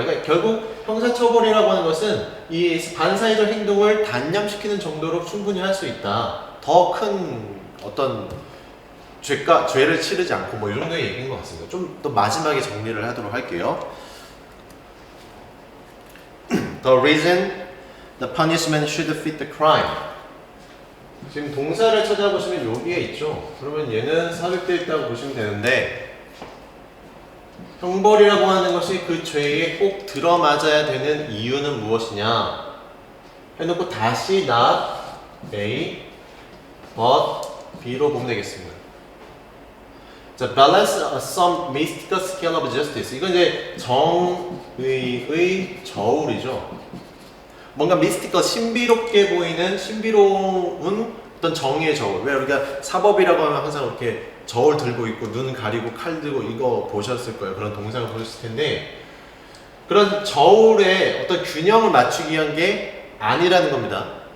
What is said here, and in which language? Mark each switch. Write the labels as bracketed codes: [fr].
[ko] 그러니까 결국 형사처벌이라고 하는 것은 이 반사회적 행동을 단념시키는 정도로 충분히 할 수 있다. 더 큰 어떤 죄를 치르지 않고 뭐 이 정도의 얘기인 것 같습니다. 좀 더 마지막에 정리를 하도록 할게요. [en] The reason the punishment should fit the crime. [ko] 지금 동사를 찾아보시면 여기에 있죠. 그러면 얘는 삽입되어 있다고 보시면 되는데 형벌이라고 하는 것이 그 죄에 꼭 들어맞아야 되는 이유는 무엇이냐 해놓고 다시 not A but B로 보면 되겠습니다. [en] 자, balance some mystical scale of justice. [ko] 이건 이제 정의의 저울이죠. 뭔가 미스티컬, 신비롭게 보이는 신비로운 어떤 정의의 저울. 왜 우리가 사법이라고 하면 항상 이렇게 저울 들고 있고 눈 가리고 칼 들고 이거 보셨을 거예요. 그런 동상을 보셨을 텐데 그런 저울의 어떤 균형을 맞추기 위한 게 아니라는 겁니다.